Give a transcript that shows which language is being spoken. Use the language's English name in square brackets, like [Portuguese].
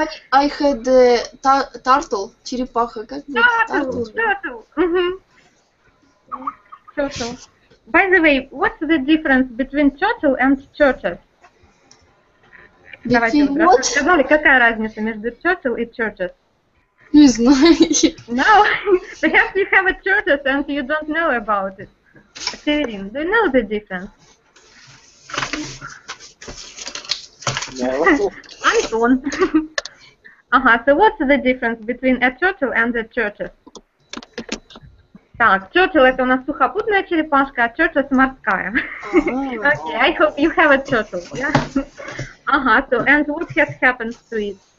[English] I had turtle, [Russian] черепаха, как бы? [English] Turtle. Turtle. By the way, what's the difference between turtle and tortoise? [Russian] Давайте вот раз рассказали, какая разница между turtle и tortoise? Не знаю. [English] No, perhaps you have a tortoise and you don't know about it. Severin, do you know the difference? No. Anton. So what's the difference between a turtle and a tortoise? [Russian] Так, turtle это у нас сухопутная черепашка, а tortoise морская. [English] Okay, I hope you have a turtle, yeah? So, and what has happened to it?